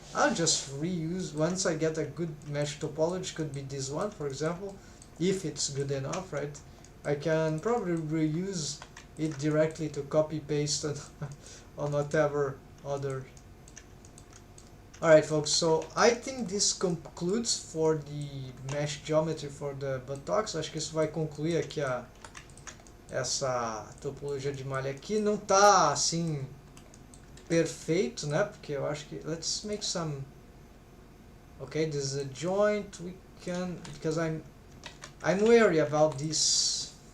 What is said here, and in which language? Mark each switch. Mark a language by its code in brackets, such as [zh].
[en] I'll just reuse, once I get a good mesh topology, could be this one for example, if it's good enough, right? I can probably reuse it directly to copy paste on whatever other. Alright folks, so I think this concludes for the mesh geometry for the buttocks. [pt] Acho que isso vai concluir aqui essa topologia de malha aqui. Não tá assim perfeito, né? Porque eu acho que, [en] let's make some, okay, this is a joint. We can, because I'm wary about this